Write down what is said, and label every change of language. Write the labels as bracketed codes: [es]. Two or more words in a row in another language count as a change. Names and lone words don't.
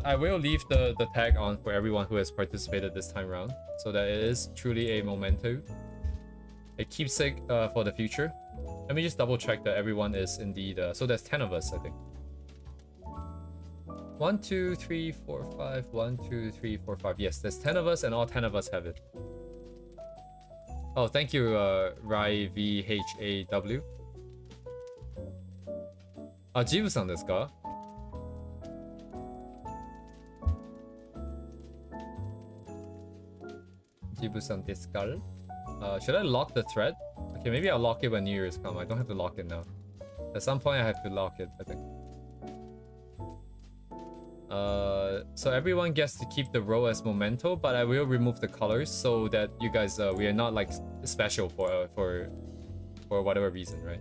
[en] I will leave the tag on for everyone who has participated this time around, so that it is truly a memento, a keepsake for the future. Let me just double check that everyone is indeed... so there's 10 of us, I think. 1, 2, 3, 4, 5. 1, 2, 3, 4, 5. Yes, there's 10 of us and all 10 of us have it. Oh, thank you, Rai VHAW. [ja] あ、ジブさんですか? ジブさんですか? [en] Should I lock the thread? Okay, maybe I'll lock it when New Year's come. I don't have to lock it now. At some point I have to lock it, I think. So everyone gets to keep the row as memento, but I will remove the colors so that you guys, we are not like special for whatever reason, right?